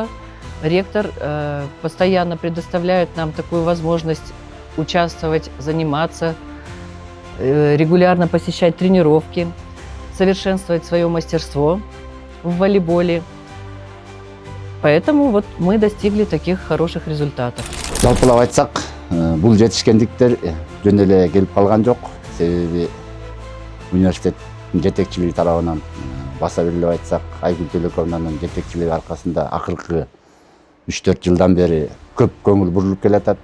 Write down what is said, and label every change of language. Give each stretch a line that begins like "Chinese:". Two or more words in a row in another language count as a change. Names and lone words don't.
Russian: Ректор постоянно предоставляет нам такую возможность участвовать, заниматься, регулярно посещать тренировки, совершенствовать свое мастерство в волейболе. Поэтому вот мы достигли таких хороших результатов.
Kyrgyz: Жалпылап айтсак, бул жетишкендиктер жөн эле келип калган жок. Себеби университеттин жетекчилиги тарабынан баса белгилеп айтсак, Айгүл Төлөкованын жетекчилиги аркасында акыркы 3-4 жылдан бери көп көңүл бурулуп келатат.